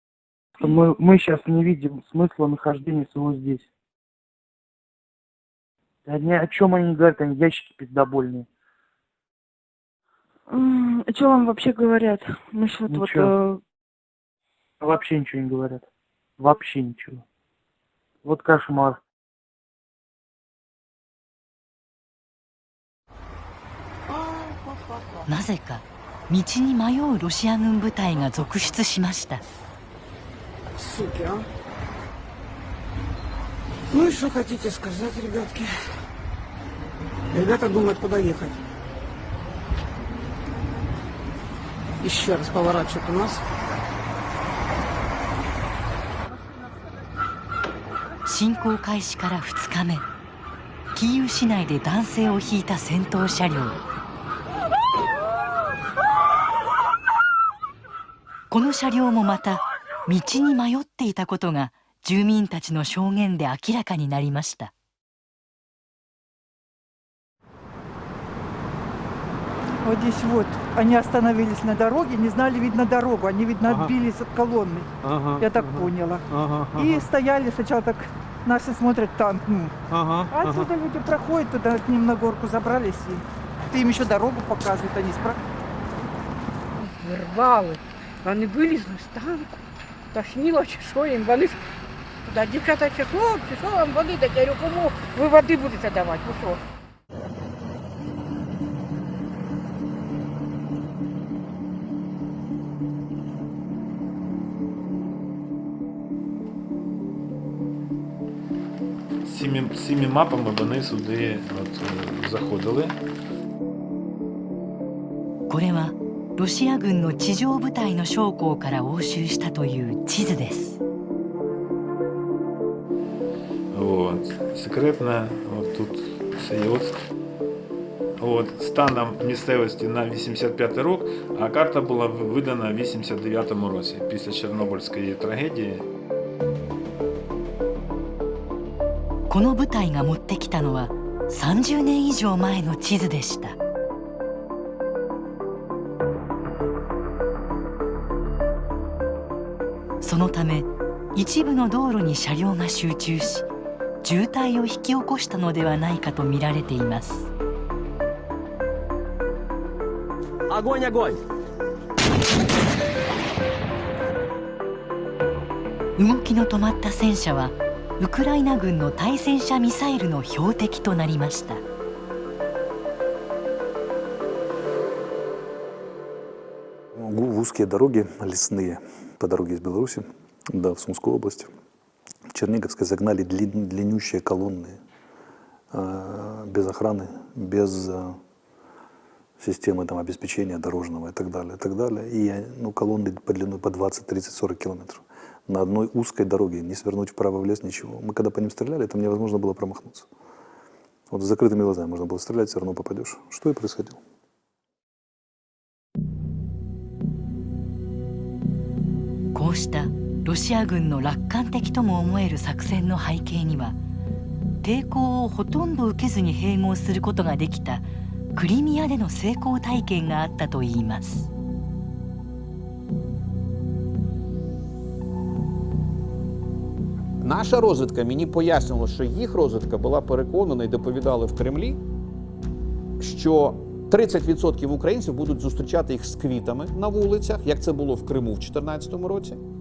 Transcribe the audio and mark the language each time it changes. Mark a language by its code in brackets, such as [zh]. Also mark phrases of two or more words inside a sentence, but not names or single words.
[ru] Мы сейчас не видим смысла нахождения своего здесь. Да ни о чем они говорят, они ящики пиздобольные. Что вам вообще говорят? Мы ж вот Ничего. Вообще ничего не говорят. Вообще ничего. Вот кошмар. [ja] なぜか道に迷うロシア軍部隊が続出しました。 [ru] Суки, а? Ну и что хотите сказать, ребятки? Ребята думают, куда ехать. Еще раз поворачивают у нас. [ja] 侵攻開始から2日目、キーウ市内で男性をひいた戦闘車両。この車両もまた道に迷っていたことが住民たちの証言で明らかになりました。 [ru] Вот здесь вот, они остановились на дороге, не знали, видно, дорогу. Они, видно, отбились от колонны, я так поняла. И стояли, сначала так, наши смотрят танк. А отсюда люди проходят, туда к ним на горку забрались. И им еще дорогу показывают, они спрашивают. [uk] Вирвали. Вони вилізли з танку. Тошніло чи що їм. Вони ж туди, дівчата, чи хлопці, що вам води дати? Я говорю, кому ви води будете давати? Ви що? Цими мапами вони сюди заходили. [ja] これはロシア軍の地上部隊の将校から押収したという地図です。 [ru] Вот. Секретно, вот тут Сейоцк. [uk] От, станом місцевості на 85 рік, а карта була видана в 89-му році, після Чорнобильської трагедії. [ja] この部隊が持ってきたのは30年以上前の地図でした。そのため一部の道路に車両が集中し渋滞を引き起こしたのではないかと見られています。 [ru] Огонь, огонь! [ja] 動きの止まった戦車はウクライナ軍の対戦車ミサイルの標的となりました。 [ru] Узкие дороги лесные по дороге из Беларуси, да, в Сумскую область. В Черниговской загнали длиннющие колонны без охраны, без системы там, обеспечения дорожного и так далее, и так далее. И колонны по длиной по 20, 30, 40 километров. На одной узкой дороге, не свернуть вправо в лес, ничего. Мы когда по ним стреляли, там невозможно было промахнуться. Вот с закрытыми глазами можно было стрелять, все равно попадешь. Что и происходило. [ja] こうしたロシア軍の楽観的とも思える作戦の背景には抵抗をほとんど受けずに併合することができたクリミアでの成功体験があったといいます。 [uk] Наша розвідка мені пояснювала, що їх розвідка була переконана і доповідали в Кремлі, що 30% українців будуть зустрічати їх з квітами на вулицях, як це було в Криму в 2014 році.